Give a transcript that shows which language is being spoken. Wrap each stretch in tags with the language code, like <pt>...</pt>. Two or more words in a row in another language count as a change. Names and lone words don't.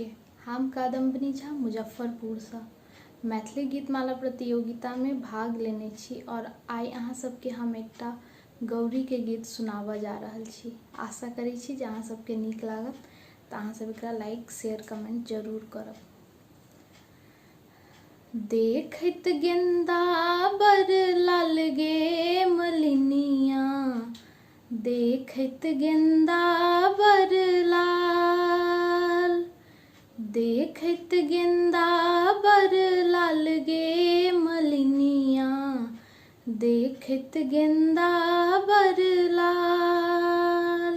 <mai>हम कादम्बनी झा मुजफ्फरपुर से मैथिली गीतमाला प्रतियोगिता में भाग लेने छी और आई अहाँ सबके हम एकटा गौरी के गीत सुनाबऽ जा रहल छी। आशा करै छी जे अहाँ सबके नीक लागत, तऽ अहाँ सब एकरा</mai> <en>like share comment</en> <mai>जरूर करब। देखैत गेंदा बर लाल गे मलिनिया, देखैत गेंदा बर लाल, देखैत गेंदा बर लाल गे मलिनिया, देखैत गेंदा बर लाल।</mai>